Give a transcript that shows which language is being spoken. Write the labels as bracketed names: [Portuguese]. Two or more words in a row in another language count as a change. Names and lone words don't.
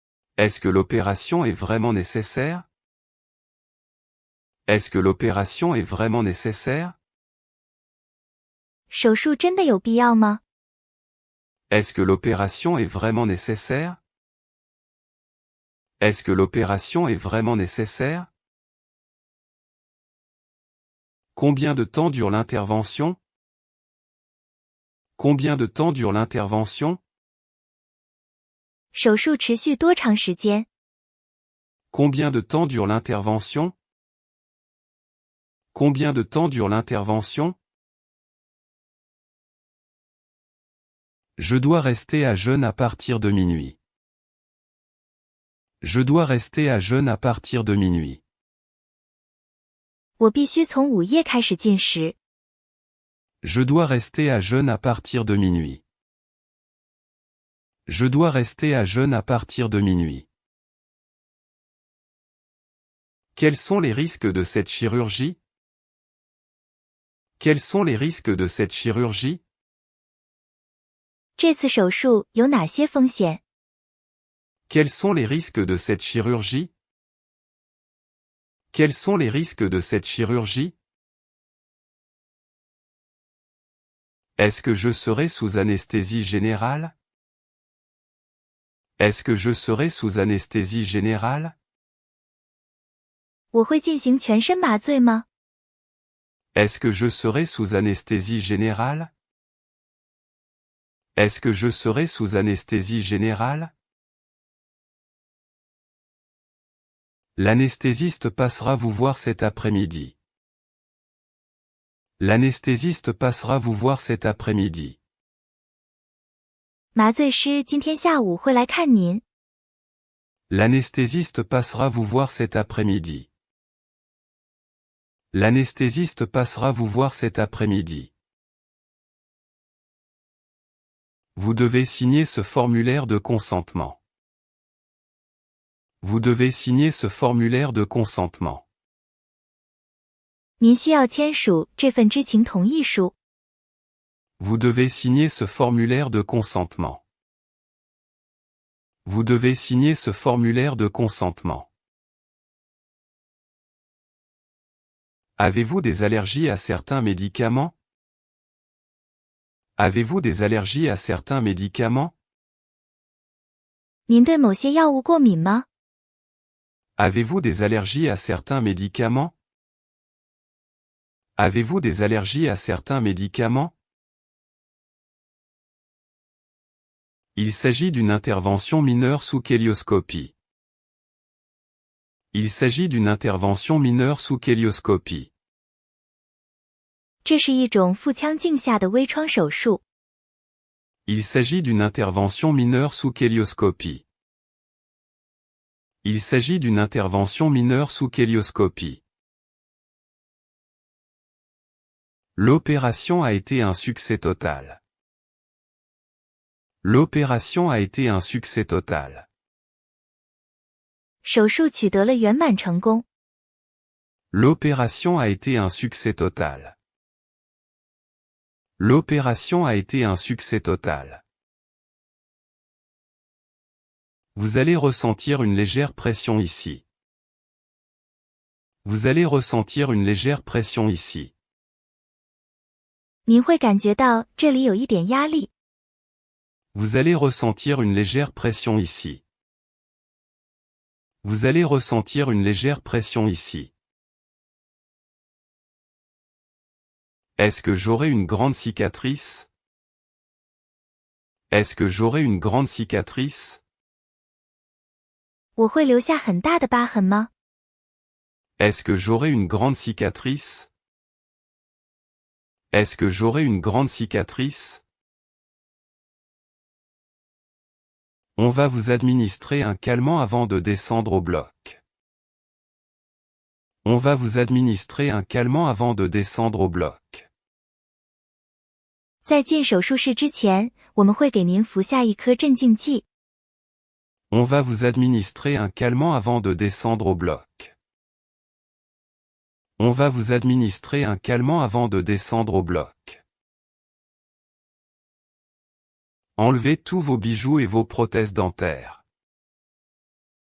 [French] Est-ce que l'opération est vraiment nécessaire? Est-ce que l'opération est vraiment nécessaire? [Chinese] 手术真的有必要吗？ [French] Est-ce que l'opération est vraiment nécessaire? Est-ce que l'opération est vraiment nécessaire? Combien de temps dure l'intervention? Combien de temps dure l'intervention? [Chinese] 手术持续多长时间？ [French] Combien de temps dure l'intervention? Combien de temps dure l'intervention? Je dois rester à jeûne à partir de minuit. Je dois rester à jeûne à partir de minuit. [Chinese] 我必须从午夜开始进食。 [French] Je dois rester à jeûne à partir de minuit. Je dois rester à jeûne à partir de minuit. Quels sont les risques de cette chirurgie? Quels sont les risques de cette chirurgie? [Chinese] 这次手术有哪些风险？ [French] Quels sont les risques de cette chirurgie? Quels sont les risques de cette chirurgie? Est-ce que je serai sous anesthésie générale? Est-ce que je serai sous anesthésie générale? [Chinese] 我会进行全身麻醉吗？ [French] Est-ce que je serai sous anesthésie générale? Est-ce que je serai sous anesthésie générale? L'anesthésiste passera vous voir cet après-midi. L'anesthésiste passera vous voir cet après-midi. [Chinese] 麻醉师今天下午会来看您。 [French] L'anesthésiste passera vous voir cet après-midi. L'anesthésiste passera vous voir cet après-midi. Vous devez signer ce formulaire de consentement. Vous devez signer ce formulaire de consentement. [Chinese] 您需要签署这份知情同意书。 [French] Vous devez signer ce formulaire de consentement. Vous devez signer ce formulaire de consentement. Avez-vous des allergies à certains médicaments? Avez-vous des allergies à certains médicaments? [Chinese] 您对某些药物过敏吗？ [French] Avez-vous des allergies à certains médicaments? Avez-vous des allergies à certains médicaments? Il s'agit d'une intervention mineure sous kélioscopie. Il s'agit d'une intervention mineure sous kélioscopie. [Chinese] 这是一种腹腔镜下的微创手术。 [French] Il s'agit d'une intervention mineure sous kélioscopie. Il s'agit d'une intervention mineure sous kélioscopie. L'opération a été un succès total. L'opération a été un succès total. [Chinese] 手术取得了圆满成功。 [French] L'opération a été un succès total. L'opération a été un succès total. Vous allez ressentir une légère pression ici. Vous allez ressentir une légère pression ici. [Chinese] 您会感觉到这里有一点压力。 [French] Vous allez ressentir une légère pression ici. Vous allez ressentir une légère pression ici. Est-ce que j'aurai une grande cicatrice? Est-ce que j'aurai une grande cicatrice? [Chinese] 我会留下很大的疤痕吗？ [French] Est-ce que j'aurai une grande cicatrice? Est-ce que j'aurai une grande cicatrice? On va vous administrer un calmant avant de descendre au bloc. On va vous administrer un calmant avant de descendre au bloc. [Chinese] 在进手术室之前，我们会给您服下一颗镇静剂。 [French] On va vous administrer un calmant avant de descendre au bloc. On va vous administrer un calmant avant de descendre au bloc. Enlevez tous vos bijoux et vos prothèses dentaires.